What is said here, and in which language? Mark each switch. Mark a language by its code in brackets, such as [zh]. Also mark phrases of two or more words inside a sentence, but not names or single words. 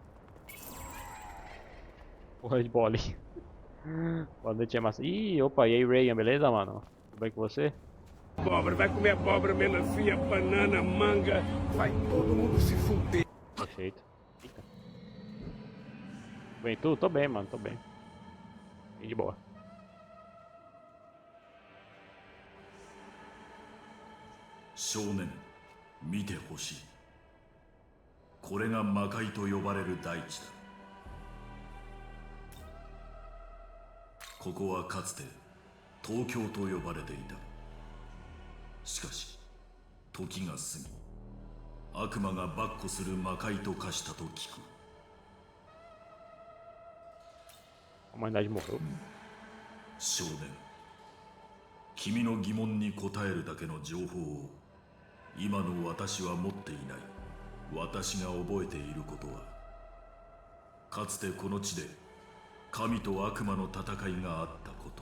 [pt] Porra de bolinha. Boa noite, é massa. Ih, opa, e aí, Ryan, beleza, mano? Tudo bem com você? Abóbora, vai comer abóbora, melancia, banana, manga. Vai todo mundo se fuder. Perfeito. Eita. Bem, tu? Tô bem, mano, tô bem. Bem de boa. [ja] Shounen, 見てほしい。これが魔界と呼ばれる大地だ。ここはかつて東京と呼ばれていた。しかし時が過ぎ、悪魔が跋扈する魔界と化したと聞く。 [pt] A humanidade morreu. [ja] 少年、君の疑問に答えるだけの情報を今の私は持っていない。私が覚えていることは、かつてこの地で神と悪魔の戦いがあったこと。